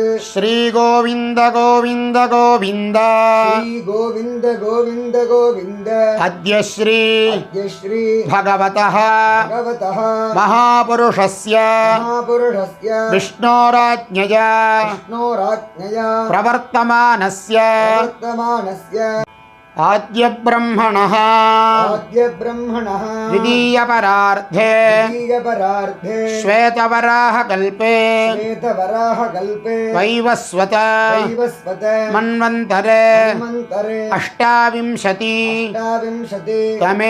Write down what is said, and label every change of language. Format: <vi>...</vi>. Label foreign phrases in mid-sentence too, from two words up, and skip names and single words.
<sa>श्री गोविन्द गोविन्द गोविन्द श्री गोविन्द गोविन्द गोविन्द अद्य श्री अद्य श्री பகவதः பகவதः மகாபுருஷஸ்ய மகாபுருஷஸ்ய விஷ்ணோராஜ்ஞயா விஷ்ணோராஜ்ஞயா प्रवर्तमानस्य आद्यब्रह्मणः द्वितीयपरार्धे श्वेतवराहकल्पे वैवस्वत मन्वन्तरे अष्टाविंशति तमे</sa>